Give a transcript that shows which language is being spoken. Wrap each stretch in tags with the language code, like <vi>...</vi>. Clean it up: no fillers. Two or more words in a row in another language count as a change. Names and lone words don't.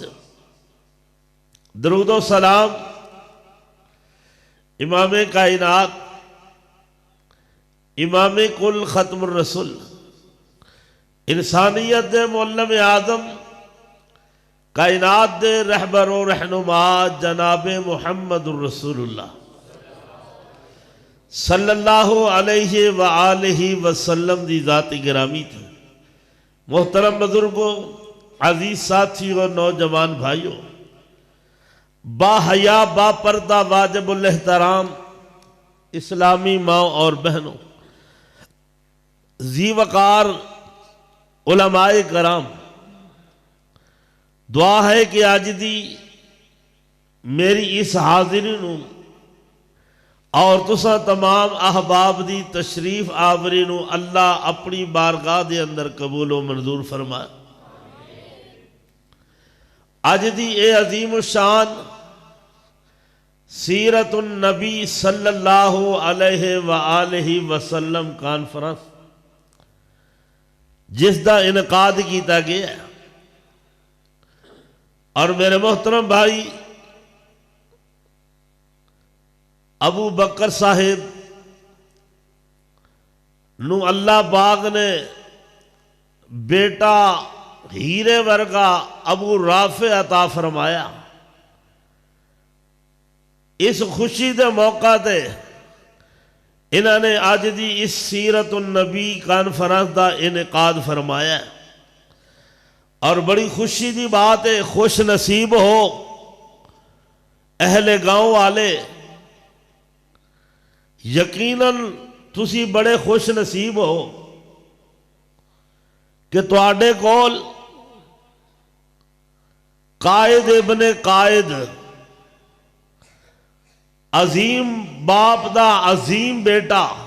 <pa>درود و سلام امام کائنات امام کل</pa> <ar>ختم الرسل</ar> <pa>انسانیت دے معلم عالم کائنات دے رہبر و رہنما جناب</pa> <ar>محمد رسول الله صلى الله عليه وآله وسلم</ar> <pa>دی ذات گرامی تھی.</pa> <ur>محترم بزرگو، عزیز ساتھی اور نوجوان بھائیو، باحیا باپردہ واجب الاحترام اسلامی ماں اور بہنو,</ur> <pa>ذی وقار علمائے کرام، دعا ہے کہ آج دی میری اس حاضری نوں اور تسا تمام احباب دی تشریف آوری نوں اللہ اپنی بارگاہ دے اندر قبول و منظور فرمائے. اج دی اے عظیم شان سیرت نبی</pa> <ar>صلى الله عليه وآله وسلم</ar> <pa>کانفرنس جس کا انعقاد کیا گیا اور میرے محترم بھائی ابو بکر صاحب نوں اللہ پاک نے بیٹا ہیرے ورگا ابو رافع عطا فرمایا. اس خوشی دے موقع تے انہوں نے آج دی اس سیرت النبی کانفرنس دا انعقاد فرمایا ہے، اور بڑی خوشی دی بات ہے، خوش نصیب ہو اہل گاؤں والے، یقیناً تسی بڑے خوش نصیب ہو کہ تواڈے کول قائد ابن قائد، عظیم باپ دا عظیم بیٹا،</pa>